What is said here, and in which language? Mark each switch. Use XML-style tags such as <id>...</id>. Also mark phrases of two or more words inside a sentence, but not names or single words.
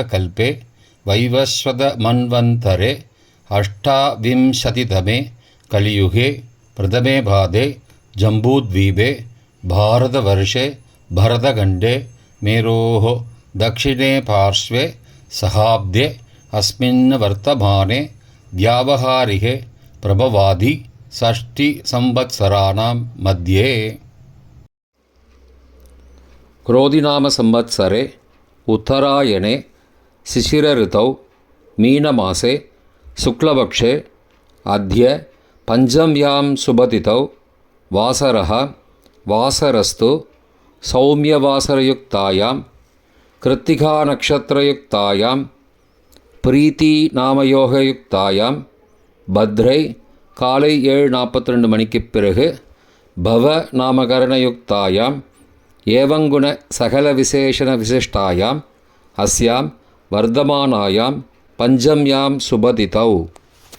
<sa>कल्पे वैवस्वत मन्वन्तरे अष्टाविंशतितमे कलियुगे प्रथमे पादे जम्बूद्वीपे भारतवर्षे भरतखण्डे मेरोः दक्षिणे पार्श्वे शकाब्दे अस्मिन् वर्तमाने व्यावहारिके प्रभवादि षष्टि संवत्सराणां मध्ये. क्रोधिनाम संवत्सरे उत्तरायणे शिशिरऋतौ मीनमासे शुक्लपक्षे अद्य पञ्चम्यां शुभतिथौ वासरः वासरस्तु सौम्यवासरयुक्तायां कृत्तिकानक्षत्रयुक्तायां प्रीतिनामयोगयुक्तायां भद्रै</sa> <ta>காலை 7:42 மணிக்குப் பிறகு</ta> <sa>बव नामकरणयुक्तायां एवङ्गुण सकल विशेषण विशिष्टायां अस्यां वर्तमानायां पञ्चम्यां शुभतिथौ</sa>